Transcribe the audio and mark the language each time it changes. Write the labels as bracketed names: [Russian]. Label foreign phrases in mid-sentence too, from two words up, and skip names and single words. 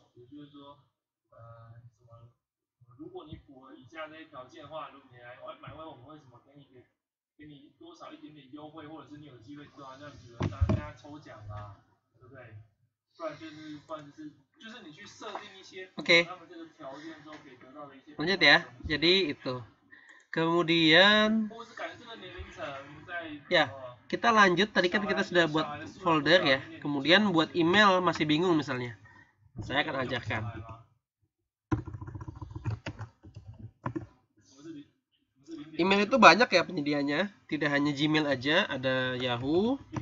[Chinese] 也就是说，什么，如果你符合以下这些条件的话，如果你来买外，我们为什么给你多少一点点优惠，或者是你有机会做到像比如参加抽奖啊，对不对？不然就是你去设定一些 [Indonesian] Oke, [Chinese] 他们这个条件之后可以得到的一些。 [Indonesian] lanjut ya. Jadi itu. Kemudian, [Chinese] 或是感觉这个年龄层在 [Indonesian] ya, kita lanjut. Tadi kan kita sudah buat folder ya. Kemudian buat email masih bingung misalnya. Saya akan ajarkan. Email itu banyak ya penyedianya. Tidak hanya Gmail aja, ada Yahoo.